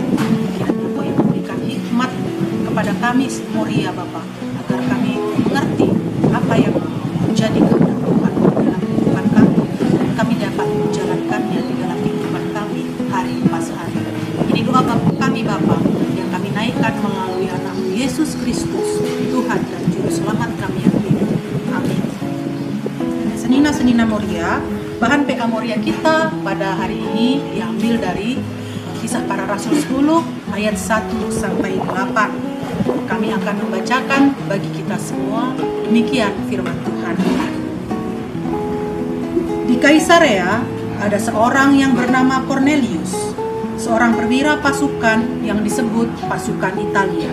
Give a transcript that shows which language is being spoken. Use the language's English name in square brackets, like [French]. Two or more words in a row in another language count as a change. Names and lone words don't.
[Indonesian] Kiranya Engkau yang memberikan hikmat kepada kami Moria Bapa, agar kami mengerti apa yang menjadi kehendak Tuhan dalam kehidupan kami, dan kami dapat menjalankannya di dalam kehidupan kami hari pas hari. Ini doa kami Bapa yang kami naikkan melalui anak Yesus Kristus, Tuhan dan Juru Selamat kami yang hidup. Amin. Senina-senina Moria, bahan PA Moria kita pada hari ini diambil dari Kisah Para Rasul 10 ayat 1 sampai 8. Kami akan membacakan bagi kita semua, demikian firman Tuhan. Di Kaisarea ada seorang yang bernama Cornelius, seorang perwira pasukan yang disebut pasukan Italia.